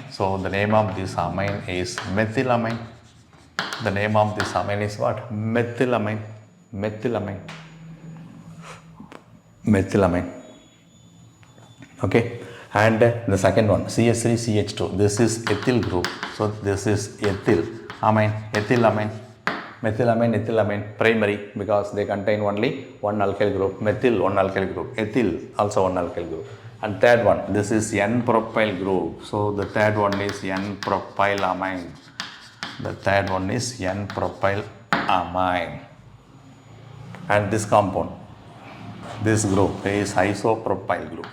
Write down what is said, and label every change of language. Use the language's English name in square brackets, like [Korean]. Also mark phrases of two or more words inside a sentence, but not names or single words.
[English] So the name of this amine is methylamine. The name of this amine is what? Methylamine. Methylamine. Methylamine. Okay. And the second one, CH3CH2. This is ethyl group. So this is ethyl amine. Ethylamine. Methylamine, ethylamine, primary because they contain only one alkyl group. Methyl, one alkyl group. Ethyl, also one alkyl group. And third one, this is N-propyl group. So the third one is N-propyl amine. The third one is N-propyl amine. And this compound, this group is isopropyl group.